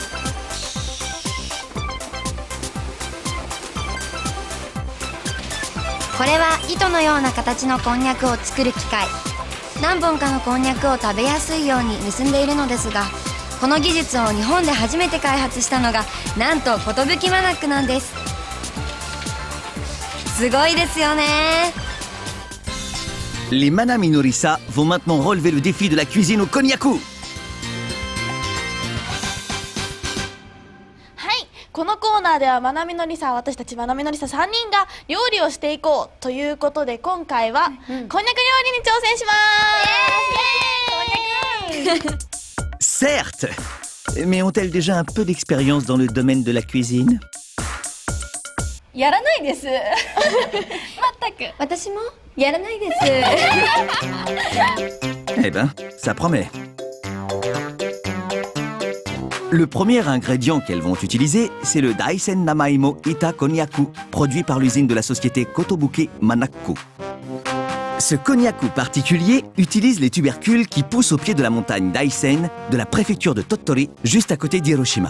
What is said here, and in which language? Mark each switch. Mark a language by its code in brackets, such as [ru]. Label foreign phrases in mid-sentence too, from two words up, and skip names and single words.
[ja] これは糸のような形のこんにゃくを作る機械。何本かのこんにゃくを食べやすいように結んでいるのですが、この技術を日本で初めて開発したのがなんと寿マナックなんです。すごいですよね。 [fr] Les Manami Norisa vont maintenant relever le défi de la cuisine au konnyaku. [ja] はい、このコーナーではまなみのりさ、私たちまなみのりさ3人が料理をしていこうということで、今回は、こんにゃく料理に挑戦します。 [fr] Certes, mais ont-elles déjà un peu d'expérience dans le domaine de la cuisine? [ja] やらないです。全く。私もやらないです。 [fr] Eh ben, ça promet. Le premier ingrédient qu'elles vont utiliser, c'est le Daisen Namaimo Ita Konnyaku, produit par l'usine de la société Kotobuki Manakko. Ce konnyaku particulier utilise les tubercules qui poussent au pied de la montagne Daisen de la préfecture de Tottori, juste à côté d'Hiroshima.